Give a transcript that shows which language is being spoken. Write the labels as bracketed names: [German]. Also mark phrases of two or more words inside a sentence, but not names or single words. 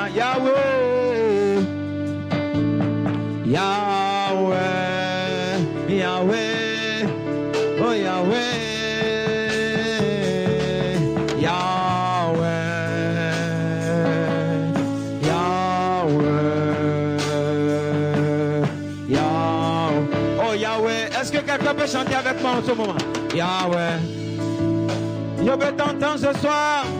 [French] Yahweh, Yahweh, Yahweh, oh Yahweh, Yahweh, Yahweh, Yahweh, oh Yahweh. Est-ce que quelqu'un peut chanter avec moi en ce moment? Yahweh, je veux t'entendre ce soir.